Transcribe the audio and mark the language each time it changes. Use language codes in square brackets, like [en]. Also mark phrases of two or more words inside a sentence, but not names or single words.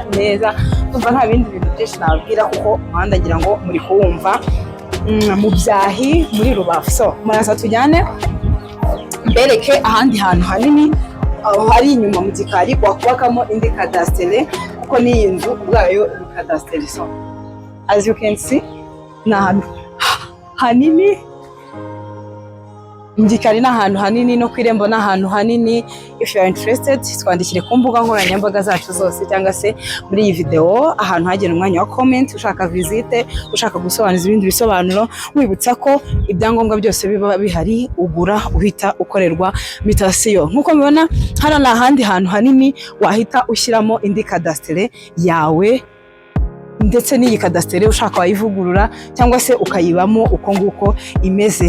[rw] Tumva nta bindi bintu byinshi nababwira kuko umuhanda ngira ngo muri kuwumva mu Byahi muri Rubavu. So, muraza tujyane mbereke ahandi hantu hanini aho hari inyuma mu gikari wakubakamo indi kadastre, kuko ni inzu ubwayo ni kadastre. [en] So, as you can see, [rw] n'ahantu hanini mgikari, n'ahantu hanini, no kwirembo n'ahantu hanini. [en] If you are interested, [rw] twandikire ku mbuga nkoranyambaga zacu zose, cyangwa se muri iyi video ahantu hagena umwanya wa comment, ushaka visite, ushaka gusobanuza ibindi bisobanuro. Wibutsa ko ibyangombwa byose biba bihari, ugura uhita ukorerwa mutation. Nkuko mubona hano n'ahandi hantu hanini wahita ushyiramo indi kadastre yawe, ndetse n'iyi kadastere ushaka wayivugurura cyangwa se ukayibamo uko nguko imeze.